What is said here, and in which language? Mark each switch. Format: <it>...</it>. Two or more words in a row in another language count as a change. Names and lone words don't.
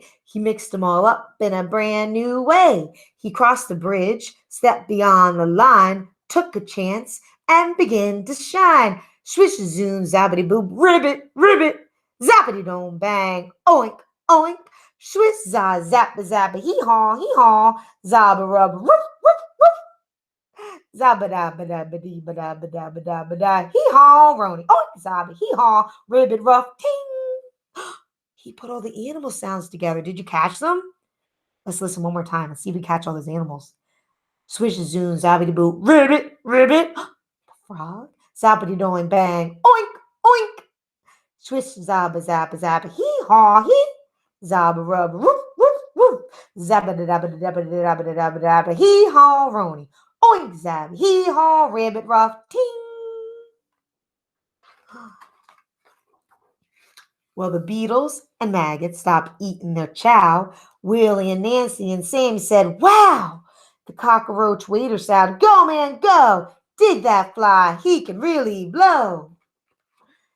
<en>He mixed them all up in a brand new way. He crossed the bridge, stepped beyond the line, took a chance, and began to shine. Swish, zoom, zabbity boop, ribbit, ribbit, zappity dome bang, oink, oink, swish, za, zappa, zappa, hee haw, zabba rub, woof, woof, woof. Zabba da ba da ba dee ba da ba da ba da ba da, hee haw, rony, oink, zabba, hee haw, ribbit, rough, ting. He put all the animal sounds together. Did you catch them? Let's listen one more time and see if we catch all those animals. Swish, zoom, zabbity boo, ribbit, ribbit. Frog, zappity doing bang, oink, oink. Swish, zabba, zappa, zappa, hee haw, hee. Zabba rub, woof, woof, woof. Zabba da dabba da dabba da dabba da dabba da dabba, hee haw, rony. Oink, zab, hee haw, ribbit, rough, ting. Well, the beetles and maggots stopped eating their chow. Willie and Nancy and Sammy said, wow! The cockroach waiter shouted, go, man, go! Dig that fly, he can really blow.</en>